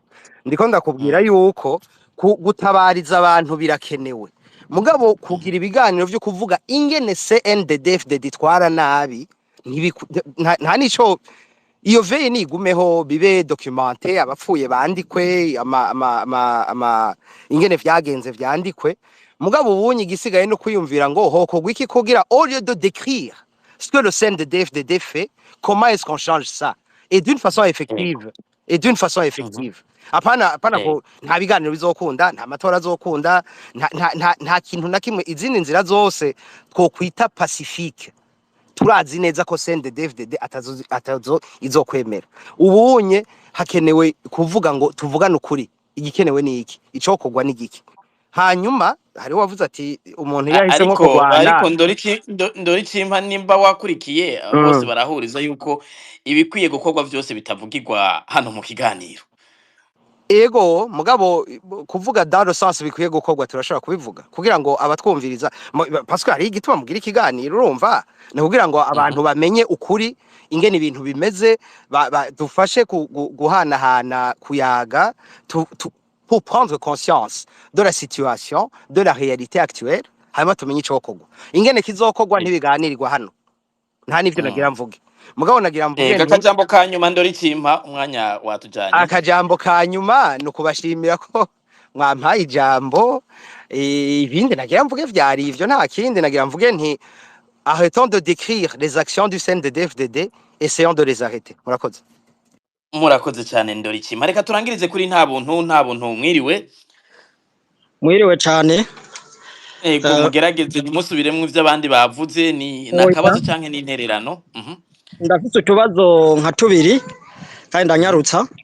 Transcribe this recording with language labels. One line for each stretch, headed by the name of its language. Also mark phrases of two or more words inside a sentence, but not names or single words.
Rundi: Ndiko ndakubwira yuko gutabariza abantu birakenewe, mugabo kugira ibiganiro byo kuvuga ingene CNDD-FDD itwara nabi nta nico. Iyo veye nigumeho, bibe documenté, abapfuye bandikwe, ingene vyagenze vyandikwe, mugabo ubunye igisigaye no kwiyumvira ngo hokogwa iki kugira
French: au lieu de décrire ce que le CNDD-FDD fait, comment est-ce qu'on change ça et d'une façon effective.
Rundi: Apana ko nta biganiro bizokunda, nta matora azokunda, nta kintu na kimwe. Izindi nzira zose twokwita pacifique turazi neza ko CNDD-FDD atazo izokwemera. Ubunye hakenewe kuvuga ngo tuvugane ukuri, igikenewe ni iki, icokogwa ni giki. hanyuma hari wavuze ati umuntu yahise nko ariko kurwana. ndori kimpa nimba wakurikiye bose barahuriza yuko ibikwiye gukorwa byose bitavugirwa hano mu kiganiro. Ego mugabo kuvuga
French: dans le sens
Rundi: bikwiye gukorwa turashobora kubivuga kugira ngo abatwumviriza
French: parce que
Rundi: hari igituma mugira ikiganiro urumva ni kugira ngo abantu bamenye ukuri ingene ibintu bimeze dufashe guhanahana kuyaga
French: pour prendre conscience de la situation de la réalité actuelle
Rundi: hanyuma tumenye ico kogwa ingene kizokorwa ntibiganirirwa hano nta nivyo nagira mvuge mugabo nagira mvuge akajambo kanyuma ndori kimpa umwanya watujanye. Akajambo kanyuma nukubashimira ko mwampaye ijambo ibindi nagira mvuge vyari ivyo nta kindi nagira mvuge nti
French: arrêtons de décrire les actions du CNDD-FDD, essayons de les arrêter.
Rundi: Murakoze cyane ndori kimpa reka turangirize kuri nta buntu mwiriwe cyane. Ego mugerageze musubiremwe ivyo abandi bavuze ni nakabazo canke n'intererano. Ndafite utubazo nka tubiri kandi ndanyarutsa.